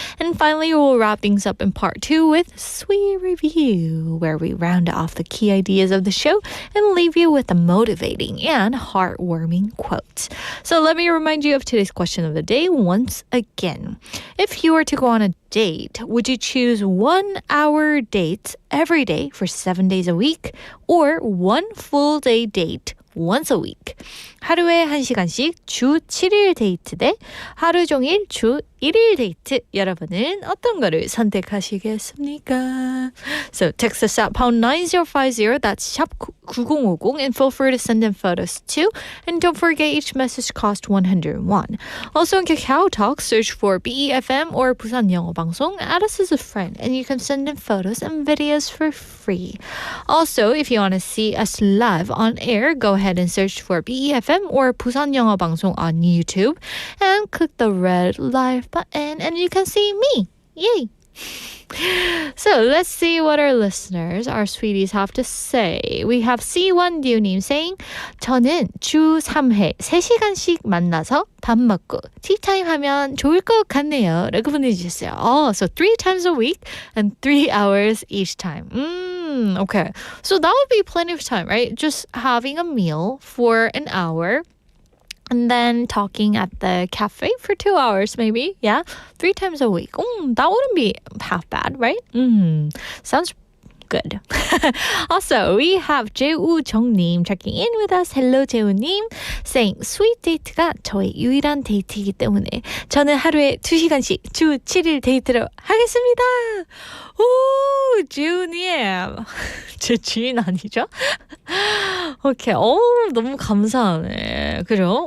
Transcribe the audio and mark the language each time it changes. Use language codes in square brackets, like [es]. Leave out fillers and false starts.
[en] And finally, we'll wrap things up in part 2 with Sweet Review, where we round off the key ideas of the show and leave you with a motivating and heartwarming quote. So let me remind you of today's question of the day once again. If you were to go on a date, would you choose 1 hour dates every day for 7 days a week, or 1 full day date once a week? [ko] 하루에 1시간씩 주 7일 데이트 대 하루 종일 주 1일 데이트. 여러분은 어떤 거를 선택하시겠습니까? [en] So text us at pound 9050, that's [ko] 샵 [en] 9050, and feel free to send in photos too. And don't forget, each message costs 101. Also in Kakao Talk, search for BEFM or 부산 영어 방송, add us as a friend, and you can send in photos and videos for free. Also, if you want to see us live on air, go ahead and search for BEFM or 부산 영어 방송 on YouTube and click the red live button and you can see me. Yay! So let's see what our listeners, our sweeties, have to say. We have C1Du님 saying, [ko] 저는 주 3회 3시간씩 만나서 밥 먹고 티타임 하면 좋을 것 같네요. 라고 보내주셨어요. [en] Oh, so 3 times a week and 3 hours each time. Okay. So that would be plenty of time, right? Just having a meal for an hour. And then talking at the cafe for 2 hours, maybe. Yeah, 3 times a week. That wouldn't be half bad, right? Sounds good. Also, we have 재우정님 checking in with us. Hello, 재우님. Saying, sweet date [ko] 가 저의 유일한 데이트이기 때문에 저는 하루에 2시간씩 주 7일 데이트를 하겠습니다. 오, 재우님. 제 지인 아니죠? 오케이. 너무 감사하네. 그죠?